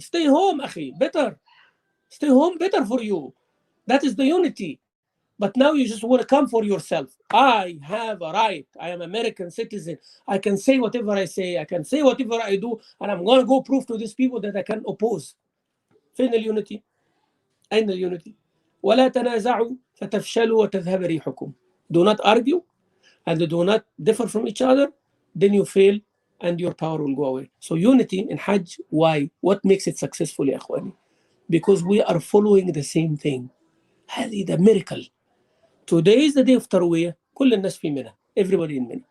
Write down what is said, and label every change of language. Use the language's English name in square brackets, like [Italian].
[English] Stay home, akhi, better. Stay home, better for you. That is the unity. But now you just want to come for yourself. I have a right. I am American citizen. I can say whatever I say. I can say whatever I do. And I'm going to go prove to these people that I can oppose. [Arabic] فين اليونتي؟ أين اليونتي؟ ولا تنازعوا فتفشلوا وتذهب ريحكم. [English] Do not argue and do not differ from each other. Then you fail and your power will go away. So unity in Hajj, why? What makes it successful [Arabic] يا إخواني? [English] Because we are following the same thing. [Arabic] هذه [English] the miracle. Today is the day of Tarwiyah. [Arabic] كل الناس في منى. [English] Everybody in Mina.